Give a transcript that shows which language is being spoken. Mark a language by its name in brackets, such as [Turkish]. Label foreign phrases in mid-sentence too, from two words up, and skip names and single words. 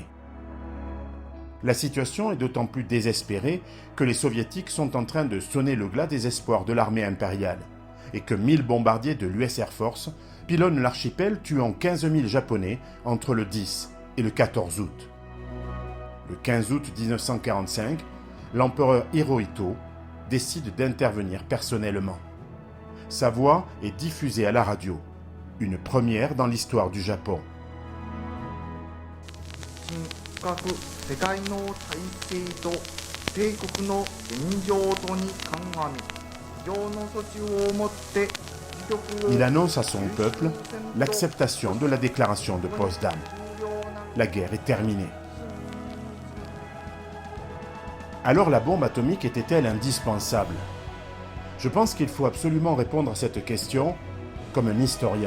[French] La situation est d'autant plus désespérée que les soviétiques sont en train de sonner le glas des espoirs de l'armée impériale et que 1000 bombardiers de l'US Air Force pilonnent l'archipel tuant 15 000 Japonais entre le 10 et le 14 août. Le 15 août 1945, l'empereur Hirohito décide d'intervenir personnellement. Sa voix est diffusée à la radio, une première dans l'histoire du Japon. [Japanese] 深く世界の体制と帝国の現状とに鑑み非常の措置をもって自局を [French] Il annonce à son peuple l'acceptation de la déclaration de Potsdam. La guerre est terminée. Alors la bombe atomique était-elle indispensable? Je pense qu'il faut absolument répondre à cette question comme un historien.